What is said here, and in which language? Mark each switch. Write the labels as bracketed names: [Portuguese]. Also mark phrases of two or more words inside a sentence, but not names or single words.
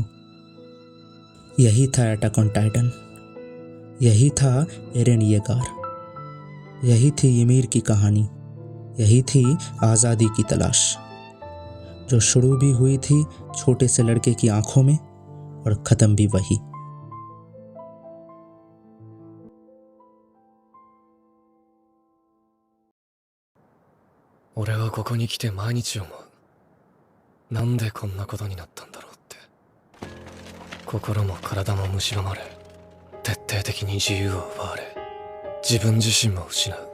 [Hindi] यही था अटैक ऑन टाइटन, यही था एरेन येगर, यही थी ymir की कहानी, यही थी आज़ादी की तलाश, जो शुरू भी हुई थी छोटे से लड़के की आंखों में और ख़त्म भी वही। [Japanese] 俺はここに来て毎日思う。なんでこんなことになったんだろうって。心も体も蝕まれ、徹底的に自由を奪われ、自分自身も失う。